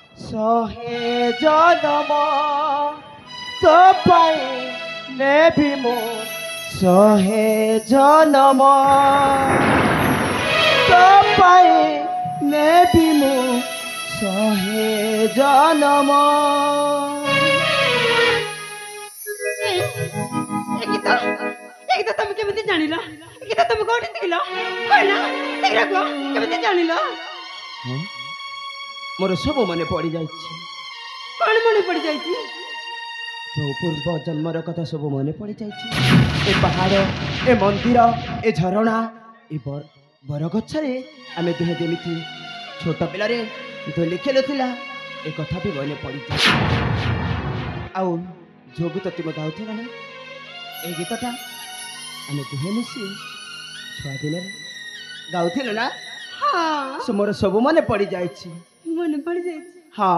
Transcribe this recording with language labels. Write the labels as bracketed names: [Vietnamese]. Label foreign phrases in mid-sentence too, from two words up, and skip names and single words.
[Odia] ଶହେ ଜନମ ତୋ ପାଇଁ ନେବି ମୁଁ ଶହେ ଜନମ ତୋ ପାଇଁ ନେବି ମୁଁ ଶହେ ଜନମ। ତୁମି କେମିତି ଜାଣିଲ? ଗୀତା ତୁମି କୋଟି ଶିଖିଲ? କଇନା ସେଗୁଲା କୋ କେମିତି ଜାଣିଲ? ମୋର ସବୁ ମନେ ପଡ଼ିଯାଇଛି। କଣ ମନେ ପଡି ଯାଇଛି? ଯୋଉ ପୂର୍ବ ଜନ୍ମର କଥା ସବୁ ମନେ ପଡ଼ିଯାଇଛି। ଏ ପାହାଡ଼, ଏ ମନ୍ଦିର, ଏ ଝରଣା, ଏ ବରଗଛରେ ଆମେ ଦୁହେଁ ଯେମିତି ଛୋଟ ପିଲାରେ ଦୋଳି ଖେଳୁଥିଲା ଏ କଥା ବି ମନେ ପଡ଼ିଯାଇଛି। ଆଉ ଯୋଉ ଗୀତ ତୁମେ ଗାଉଥିଲ ନା ଏ ଗୀତଟା ଆମେ ଦୁହେଁ ମିଶି ଛୁଆ ଦିନରେ ଗାଉଥିଲୁ ନା ହଁ ସେ ମୋର ସବୁ ମନେ ପଡ଼ିଯାଇଛି। ମନେ ପଡି ଯାଇଛି। ହଁ